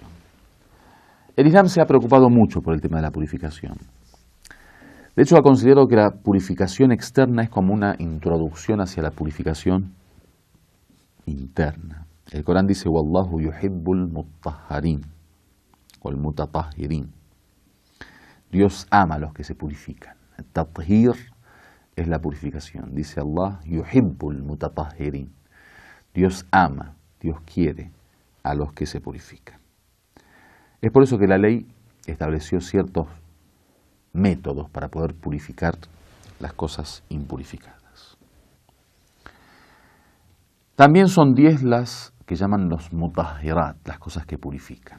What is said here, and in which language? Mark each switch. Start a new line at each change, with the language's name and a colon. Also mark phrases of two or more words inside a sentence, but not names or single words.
Spanish: El Islam se ha preocupado mucho por el tema de la purificación. De hecho, ha considerado que la purificación externa es como una introducción hacia la purificación interna. El Corán dice:
Arabic: والله يحب المطهرين
Spanish: o el
Arabic: mutatahhirin.
Spanish: Dios ama a los que se purifican. El tathir es la purificación. Dice Allah:
Arabic: يحب المتطهرين.
Spanish: Dios ama, Dios quiere a los que se purifican. Es por eso que la ley estableció ciertos métodos para poder purificar las cosas impurificadas. También son 10 las que llaman los mutahhirat, las cosas que purifican.